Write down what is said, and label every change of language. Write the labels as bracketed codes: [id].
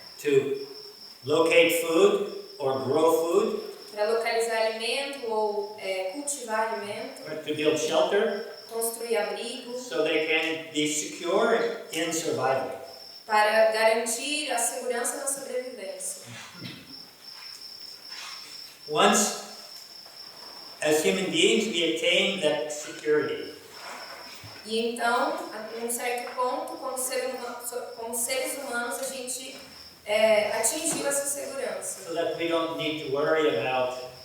[en] To locate food or grow food, [pt] Para localizar alimento ou cultivar alimento, [en] or to build shelter, [pt] construir abrigo, [en] so they can be secure in survival. [pt] para garantir a segurança na sobrevivência. [en] Once, as human beings, we attain that security. [pt] E então, a um certo ponto, como seres humanos, a gente atingiu essa segurança. [en] So that we don't need to worry about